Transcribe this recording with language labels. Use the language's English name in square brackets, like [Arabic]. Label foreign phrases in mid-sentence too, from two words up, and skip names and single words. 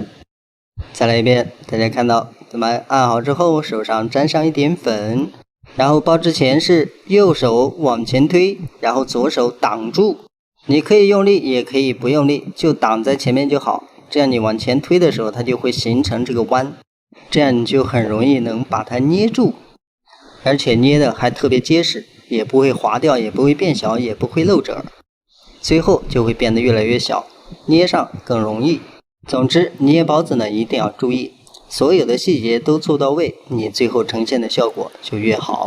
[Chinese] 再來一遍，大家看到咱們按好之後，手上沾上一點粉，然後包之前是右手往前推，然後左手擋住，你可以用力也可以不用力，就擋在前面就好，這樣你往前推的時候它就會形成這個彎，這樣你就很容易能把它捏住，而且捏的還特別結實，也不會滑掉，也不會變小，也不會露褶。隨後就會變得越來越小，捏上更容易。总之，捏包子呢一定要注意，所有的細節都做到位，你最後呈现的效果就越好。